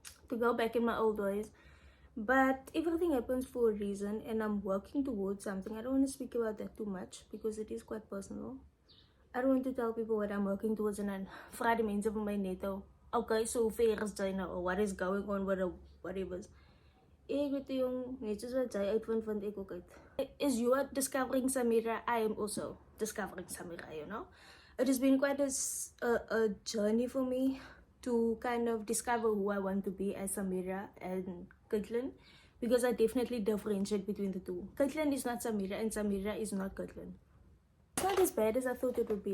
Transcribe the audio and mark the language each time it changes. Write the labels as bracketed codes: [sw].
[en] To go back in my old ways. But everything happens for a reason, and I'm working towards something. I don't want to speak about that too much because it is quite personal. I don't want to tell people what I'm working towards and then [af] vra die mense van my net al, okay, so ver is jy nou, [en] or what is going on with the whatever. [af] Ek weet die jong, net soos wat jy uitvind, vind ek ook uit. [en] As you are discovering Samira, I am also discovering Samira, you know. It has been quite a journey for me to kind of discover who I want to be as Samira and Caitlin, because I definitely differentiate between the two. Caitlin is not Samira and Samira is not Caitlin. It's not as bad as I thought it would be.